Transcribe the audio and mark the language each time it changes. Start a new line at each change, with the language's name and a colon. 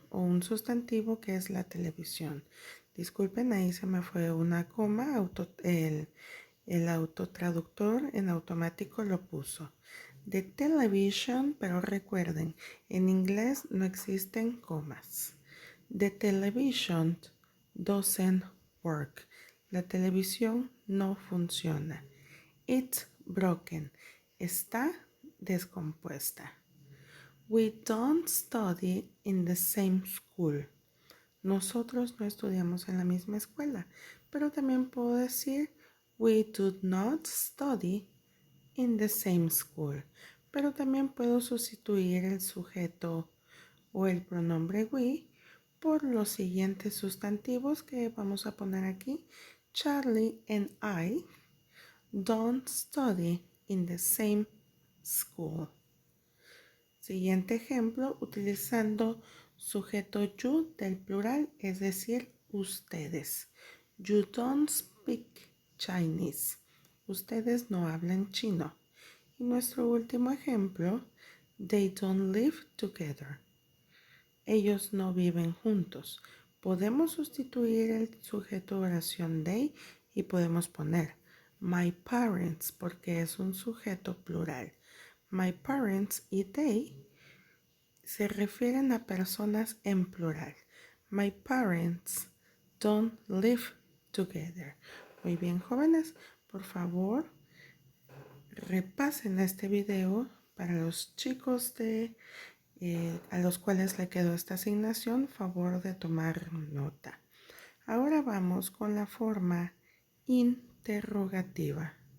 Spanish: o un sustantivo que es la televisión. Disculpen, ahí se me fue una coma, el autotraductor en automático lo puso.
English: The television,
Spanish: pero recuerden, en inglés no existen comas.
English: The television doesn't work.
Spanish: La televisión no funciona.
English: It's broken.
Spanish: Está descompuesta.
English: We don't study in the same school.
Spanish: Nosotros no estudiamos en la misma escuela, pero también puedo decir
English: we do not study in the same school.
Spanish: Pero también puedo sustituir el sujeto o el pronombre we por los siguientes sustantivos que vamos a poner aquí.
English: Charlie and I don't study in the same school.
Spanish: Siguiente ejemplo, utilizando sujeto you del plural, es decir, ustedes.
English: You don't speak Chinese.
Spanish: Ustedes no hablan chino. Y nuestro último ejemplo,
English: they don't live together.
Spanish: Ellos no viven juntos. Podemos sustituir el sujeto de oración they y podemos poner my parents porque es un sujeto plural. My parents y they se refieren a personas en plural.
English: My parents don't live together.
Spanish: Muy bien, jóvenes, por favor, repasen este video para los chicos a los cuales le quedó esta asignación, favor de tomar nota. Ahora vamos con la forma interrogativa.